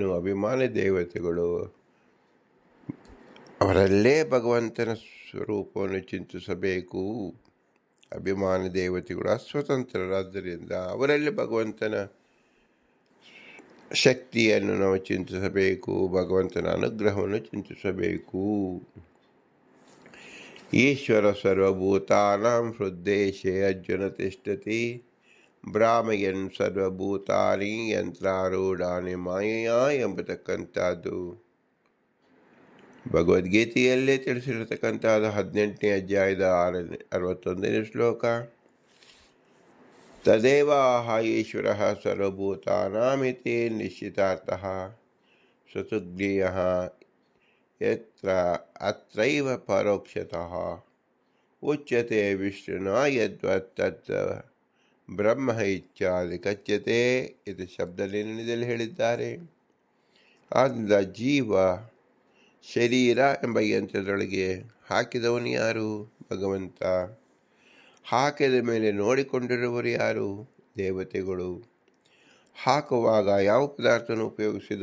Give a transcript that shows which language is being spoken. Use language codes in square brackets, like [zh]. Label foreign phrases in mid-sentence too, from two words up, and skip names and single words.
[kn] ಅಭಿಮಾನಿ ದೇವತೆಗಳು ಅವರಲ್ಲೇ ಭಗವಂತನ ಸ್ವರೂಪವನ್ನು ಚಿಂತಿಸಬೇಕು. ಅಭಿಮಾನಿ ದೇವತೆಗಳು ಅಸ್ವತಂತ್ರರಾದ್ದರಿಂದ ಅವರಲ್ಲಿ ಭಗವಂತನ ಶಕ್ತಿಯನ್ನು ನಾವು ಚಿಂತಿಸಬೇಕು, ಭಗವಂತನ ಅನುಗ್ರಹವನ್ನು ಚಿಂತಿಸಬೇಕು. [sa] ಈಶ್ವರ ಸರ್ವಭೂತಾನಾಂ ಹೃದ್ದೇಶೇ ಅರ್ಜುನ ತಿಷ್ಠತಿ ಭ್ರಾಮಯನ್ ಸರ್ವಭೂತಾನಿ ಯಂತ್ರಾರೂಢಾನಿ ಮಾಯೆಯ [kn] ಎಂಬತಕ್ಕಂಥದ್ದು ಭಗವದ್ಗೀತೆಯಲ್ಲೇ ತಿಳಿಸಿರತಕ್ಕಂಥದ್ದು 18ನೇ ಅಧ್ಯಾಯದ 61ನೇ ಶ್ಲೋಕ. [sa] ತದೇವ ಈಶ್ವರ ಸರ್ವಭೂತಾನಾಮಿತಿ ನಿಶ್ಚಿತಾರ್ಥಃ ಸ್ವತುಗ್ನೇಯಃ ಯತ್ರ ಅತ್ರೈವ ಪರೋಕ್ಷತಃ ಉಚ್ಯತೆ ವಿಷ್ಣುನಾ ಯದ್ವತ್ ತತ್ ಬ್ರಹ್ಮ ಇತ್ಯಾದಿ ಕಚ್ಯತೆ [kn] ಇದು ಶಬ್ದಲಿನಲ್ಲಿ ಹೇಳಿದ್ದಾರೆ. ಆದ್ದರಿಂದ ಜೀವ ಶರೀರ ಎಂಬ ಯಂತ್ರದೊಳಗೆ ಹಾಕಿದವನು ಯಾರು? ಭಗವಂತ. ಹಾಕಿದ ಮೇಲೆ ನೋಡಿಕೊಂಡಿರುವರು ಯಾರು? ದೇವತೆಗಳು. ಹಾಕುವಾಗ ಯಾವ ಪದಾರ್ಥವನ್ನು ಉಪಯೋಗಿಸಿದ?